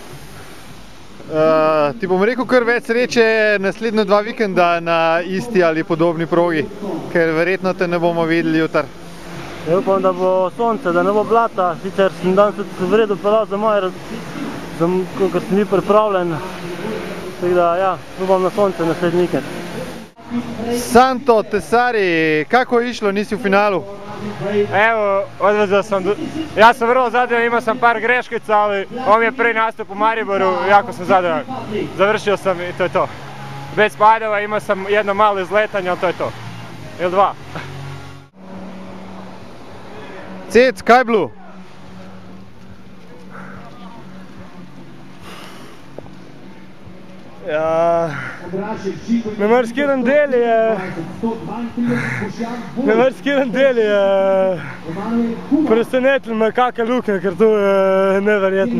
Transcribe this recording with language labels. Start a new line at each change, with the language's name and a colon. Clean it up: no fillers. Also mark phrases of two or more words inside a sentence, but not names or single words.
Slovenian: Ti bom rekel kar več sreče naslednja 2 vikenda na isti ali podobni progi, ker verjetno te ne bomo videli jutri. Ja, upam, da bo sonce, da ne bo blata, sicer sem danes tudi v redu pelal za moje, ker sem bil pripravljen. Tako da, ja, upam na sonce naslednji vikend. Santo Tesari, kako je išlo, nisi v finalu?
Croatian: Evo, odvezao sam, ja sam vrlo zadovoljan, imao sam par greškica, ali ovo mi je prvi nastup u Mariboru, jako sam zadovoljan. Završio sam i to je to. Bez padova, imao sam jedno malo izletanje, ali to je to. Ili 2.
Slovenian: Cec, kaj je bilo? Ja, na marsikiran del je presenetil me kakšne luknje, ker to je neverjetno.